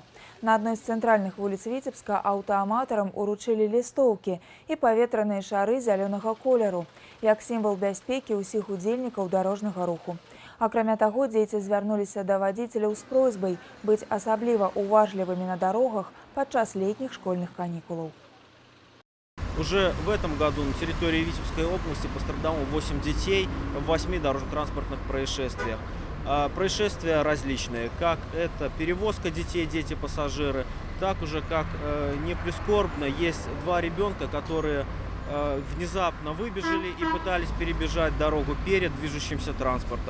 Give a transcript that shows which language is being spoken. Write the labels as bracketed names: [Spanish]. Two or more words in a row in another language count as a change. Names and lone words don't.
[Belarusian] На адной з цэнтральных вуліц Віцебска аўтааматарам уручылі лістоўкі і паветраныя шары зялёнага колеру, як сімвал бяспекі ўсіх удзельнікаў дарожнага руху. Акрамя таго, дзеці звярнуліся да вадзіцеляў з просьбай быць асабліва уважлівымі на дарогах падчас [Russian] летних школьных каникулов. Уже в этом году на территории Витебской области пострадало 8 детей в 8 дорожно-транспортных происшествиях. Происшествия различные, как это перевозка детей, дети-пассажиры, так уже как не прискорбно, есть 2 ребенка, которые внезапно выбежали и пытались перебежать дорогу перед движущимся транспортом.